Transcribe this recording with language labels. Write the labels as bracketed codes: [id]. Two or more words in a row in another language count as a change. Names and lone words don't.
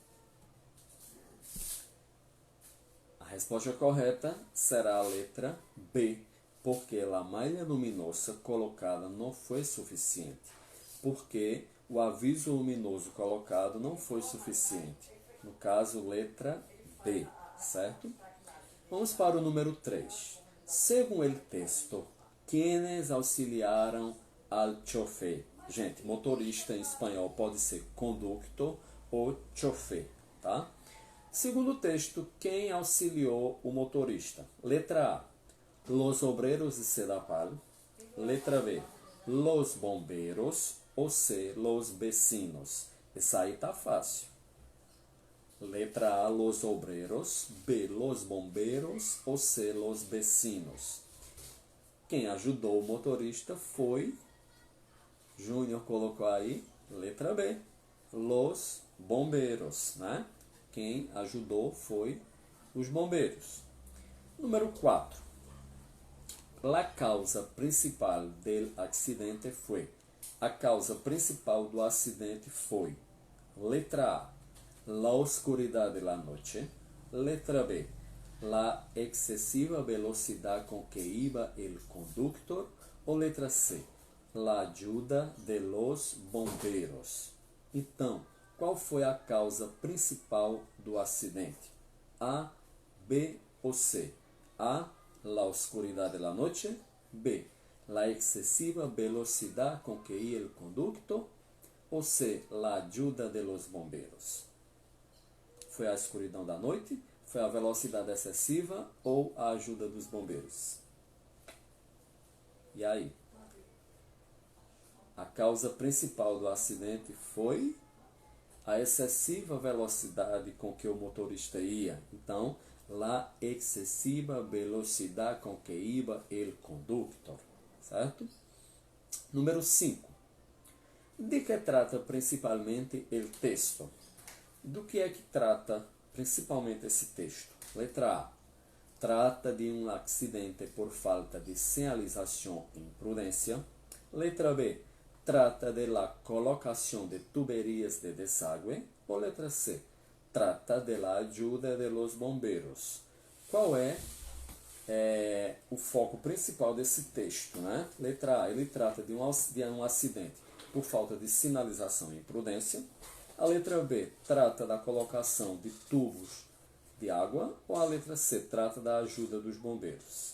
[pt] A resposta correta será a letra B, porque a malha luminosa colocada não foi suficiente. Porque o aviso luminoso colocado não foi suficiente. No caso, letra B, certo? Vamos para o número 3. Segundo o texto, [es] quienes auxiliaram al chofer? [pt] Gente, motorista em espanhol pode ser conductor ou chofer, tá? Segundo o texto, quem auxiliou o motorista? Letra A, [es] los obreros de Sedapal. Letra B, los bomberos. Ou C, los vecinos. [pt] Essa aí tá fácil. Letra A, [es] los obreros. B, los bomberos. Ou C, los vecinos. [pt] Quem ajudou o motorista foi, Júnior colocou aí, letra B, [es] los bombeiros, [pt] né? Quem ajudou foi os bombeiros. Número 4. [es] La causa principal del accidente foi. [pt] A causa principal do acidente foi. Letra A, [es] la oscuridad de la noche. Letra B, la excesiva velocidad con que iba el conductor. [pt] Ou letra [es] C, la ayuda de los bomberos. [pt] Então, qual foi a causa principal do acidente? A, B ou C? A, [es] la oscuridad de la noche. B, la excesiva velocidad con que ia el conductor. Ou C, la ayuda de los bomberos? [pt] Foi a escuridão da noite? Foi a velocidade excessiva ou a ajuda dos bombeiros? E aí? A causa principal do acidente foi a excessiva velocidade com que o motorista ia. Então, [es] la excessiva velocidad con que iba el conductor. [pt] Certo? Número 5. [es] De que trata principalmente el texto? [pt] Do que é que trata principalmente esse texto? Letra A. Trata de um acidente por falta de sinalização e imprudência. Letra B. [es] Trata de la colocação de tuberías de desagüe. [pt] Ou letra C. [es] Trata de la ajuda de los bomberos. [pt] Qual é o foco principal desse texto, né? Letra A. Ele trata de um acidente por falta de sinalização e imprudência. A letra B trata da colocação de tubos de água. Ou a letra C trata da ajuda dos bombeiros?